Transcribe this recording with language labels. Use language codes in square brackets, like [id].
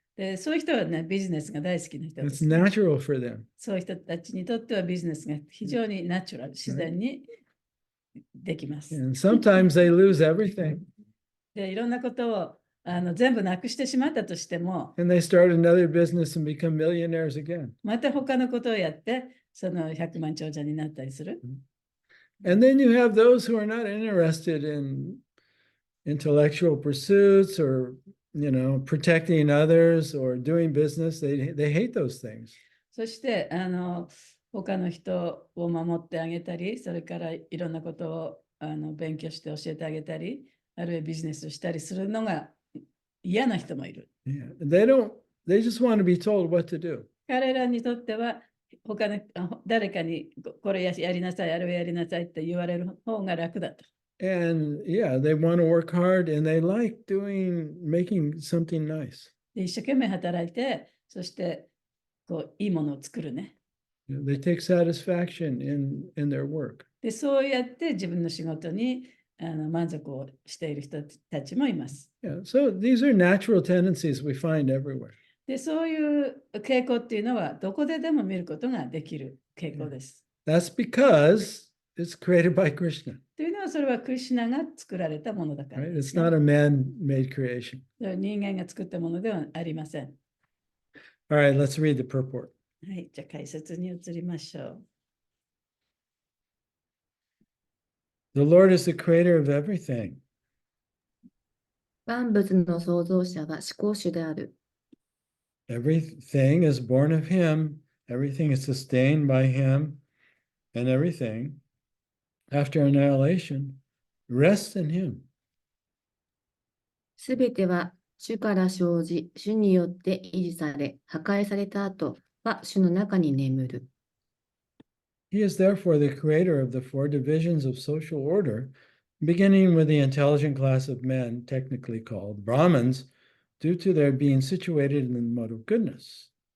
[ja] でそういう人はね、ビジネスが大好きな人で [en] It's [ja] す、ね。 [en] natural for them. [ja] そういう人たちにとってはビジネスが非常にナチュラル、自然にできます。 [en] And sometimes they lose everything [ja] でいろんなことを全部なくしてしまったとしても、 [en] and they start another business and become millionaires again. [ja] また他のことをやって、その100万長者になったりする。 [en] And then you have those who are not interested in intellectual pursuits or, protecting others or doing business. They hate those things. [ja] そして他の人を守ってあげたり、それからいろんなことを勉強して教えてあげたり、あるいはビジネスをしたりするのが嫌な人もいる。 [en] Yeah. They just want to be told what to do. [ja] 彼らにとっては他の誰かにこれやりなさい、あれをやりなさいって言われる方が楽だと。 [en] And yeah, they want to work hard and they like making something nice. [ja] で一生懸命働いて、そしていいものを作るね。 [en] They take satisfaction in their work. [ja] でそうやって自分の仕事に満足をしている人たちもいます。 [en] Yeah, so these are natural tendencies we find everywhere. [ja] でそういう傾向っていうのはどこででも見ることができる傾向です。 [en] That's because it's created by Krishna. [ja] というのはそれはクリシュナが作られたものだから [en] Right? [ja] で [en] It's [ja] す、ね。 [en] not a man-made creation. [ja] 人間が作ったものではありません。 [en] All right, let's read the purport. [ja] はい、じゃあ解説に移りましょう。 [en] The Lord is the creator of everything. [ja] 万物の創造者は思考主である。 [en] Everything is born of him. Everything is sustained by him. And everything, after annihilation, rests in him. [ja] すべては主から生じ、主によって維持され、破壊された後は主の中に眠る。 [en] He is therefore the creator of the four divisions of social order, beginning with the intelligent class of men, technically called Brahmins, due to their being situated in the mode of goodness.